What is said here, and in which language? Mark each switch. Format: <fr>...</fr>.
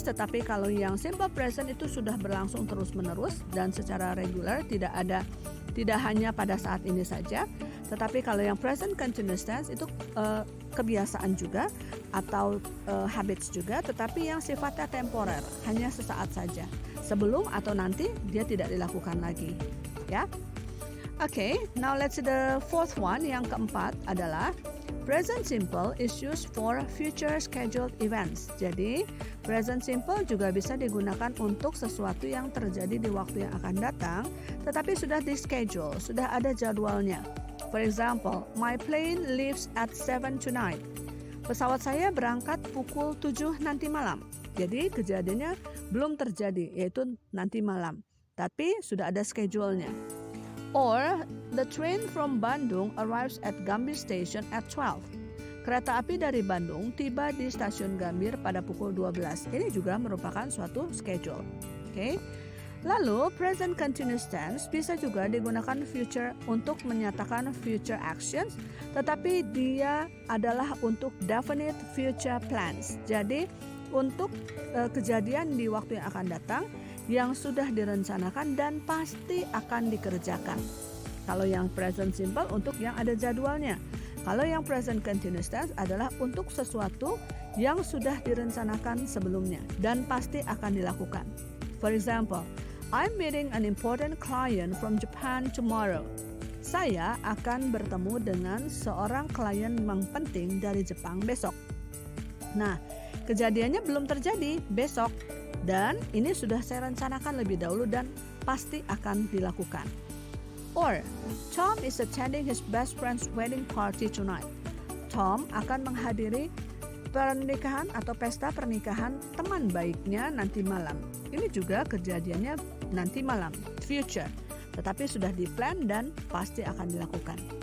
<id>Tetapi kalau yang simple present itu sudah berlangsung terus-menerus dan secara regular, tidak hanya pada saat ini saja. Tetapi kalau yang present continuous tense itu kebiasaan juga atau habits juga, tetapi yang sifatnya temporer, hanya sesaat saja. Sebelum atau nanti dia tidak dilakukan lagi, ya.</id> <en>Okay, now let's see the fourth one.</en> <id>Yang keempat adalah</id> <en>present simple is used for future scheduled events.</en> <id>Jadi present simple juga bisa digunakan untuk sesuatu yang terjadi di waktu yang akan datang, tetapi sudah di schedule, sudah ada jadwalnya.</id> <en>For example, my plane leaves at 7 tonight.</en> <id>Pesawat saya berangkat pukul 7 nanti malam. Jadi kejadiannya belum terjadi, yaitu nanti malam, tapi sudah ada schedule-nya.</id> <en>Or the train from Bandung arrives at Gambir Station at 12.</en> <id>Kereta api dari Bandung tiba di stasiun Gambir pada pukul 12. Ini juga merupakan suatu schedule. Okay? Lalu present continuous tense bisa juga digunakan future untuk menyatakan future actions, tetapi dia adalah untuk definite future plans. Jadi untuk kejadian di waktu yang akan datang yang sudah direncanakan dan pasti akan dikerjakan. Kalau yang present simple untuk yang ada jadwalnya. Kalau yang present continuous tense adalah untuk sesuatu yang sudah direncanakan sebelumnya dan pasti akan dilakukan.</id> <en>For example, I'm meeting an important client from Japan tomorrow.</en> <id>Saya akan bertemu dengan seorang klien yang penting dari Jepang besok. Nah, kejadiannya belum terjadi besok. Dan ini sudah saya rencanakan lebih dahulu dan pasti akan dilakukan.</id> <en>Or, Tom is attending his best friend's wedding party tonight.</en> <id>Tom akan menghadiri pernikahan atau pesta pernikahan teman baiknya nanti malam. Ini juga kejadiannya nanti malam, future. Tetapi sudah di-plan dan pasti akan dilakukan.</id>